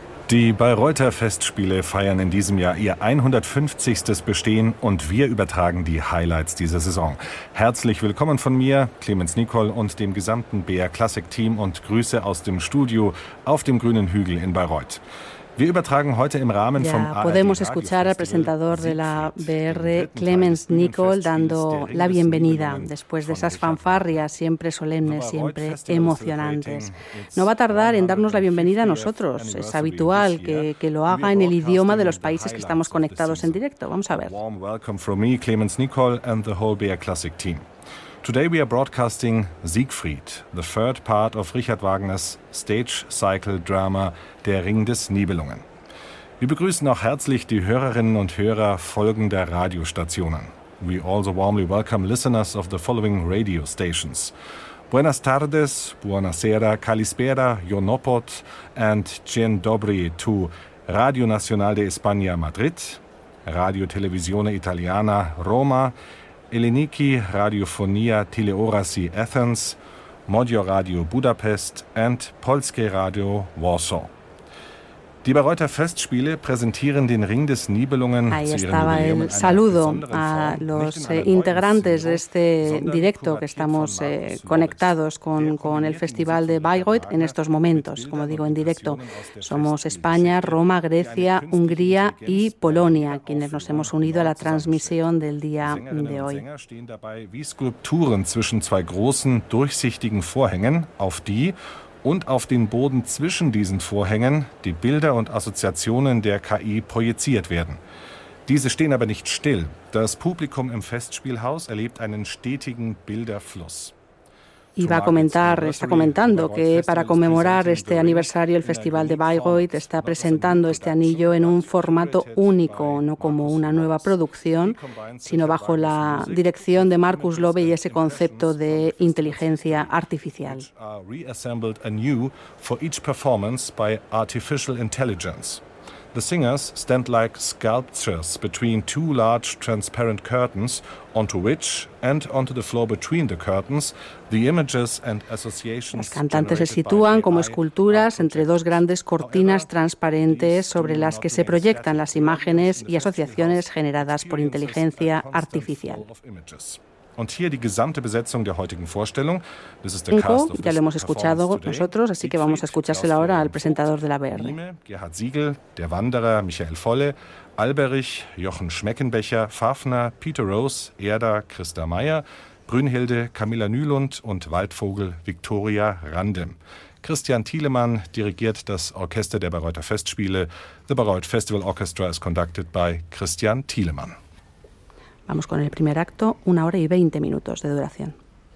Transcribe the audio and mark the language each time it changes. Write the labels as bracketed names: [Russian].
[German] Die Bayreuther Festspiele feiern in diesem Jahr ihr 150. Bestehen und wir übertragen die Highlights dieser Saison. Herzlich willkommen von mir, Clemens Nicol und dem gesamten BR Classic Team und Grüße aus dem Studio auf dem grünen Hügel in Bayreuth. Wir übertragen heute im Rahmen vom ARD [Spanish] podemos escuchar al presentador de la BR, Clemens Nicol, dando la bienvenida después de esas fanfarrias siempre solemnes, siempre emocionantes. No va a tardar en darnos la bienvenida a nosotros. Es habitual que lo haga en el idioma de los países que estamos conectados en directo. Vamos a ver. [English] Warm welcome from me, Clemens Nicol, and the whole BR Classic team. Today we are broadcasting Siegfried, the third part of Richard Wagners stage cycle drama Der Ring des Nibelungen. [German] Wir begrüßen auch herzlich die Hörerinnen und Hörer folgender Radiostationen. [English] We also warmly welcome listeners of the following radio stations. Buenas tardes, buonasera, kalispera, jonopot and cien dobri to Radio Nacional de España Madrid, Radio Televisione Italiana Roma, Eleniki Radiofonia Teleorasi Athens, Modio Radio Budapest and Polskie Radio Warsaw. [German] Die Bayreuther Festspiele präsentieren den Ring des Nibelungen. [Spanish] Ahí estaba el saludo a los integrantes de este directo que estamos conectados con el Festival de Bayreuth en estos momentos. Como digo, en directo somos España, Roma, Grecia, Hungría y Polonia, quienes nos hemos unido a la transmisión del día de hoy. [German] Wie Skulpturen zwischen zwei großen durchsichtigen Vorhängen, auf die und auf den Boden zwischen diesen Vorhängen die Bilder und Assoziationen der KI projiziert werden. Diese stehen aber nicht still. Das Publikum im Festspielhaus erlebt einen stetigen Bilderfluss. [Spanish] Está comentando que para conmemorar este aniversario el Festival de Bayreuth está presentando este anillo en un formato único, no como una nueva producción, sino bajo la dirección de Markus Löwe y ese concepto de inteligencia artificial. [English] Reassembled anew for each performance by artificial intelligence. The singers stand like sculptures between two large transparent curtains, onto which and onto the floor between the curtains, the images and associations. [Spanish] Los cantantes se sitúan como esculturas entre dos grandes cortinas transparentes sobre las que se proyectan las imágenes y asociaciones generadas por inteligencia artificial. [German] Und hier die gesamte Besetzung der heutigen Vorstellung. [English] This is the cast of [Spanish] ya lo hemos escuchado nosotros, así que vamos a escuchárselo ahora al presentador de la BR. [German] Gerhard Siegel, Der Wanderer, Michael Volle, Alberich, Jochen Schmeckenbecher, Fafner, Peter Rose, Erda, Christa Meyer, Brünnhilde, Camilla Nylund und Waldvogel, Victoria Randem. Christian Thielemann dirigiert das Orchester der Bayreuther Festspiele. [English] The Bayreuth Festival Orchestra is conducted by Christian Thielemann. [Spanish] Vamos con el primer acto, 1 hora y 20 minutos de duración.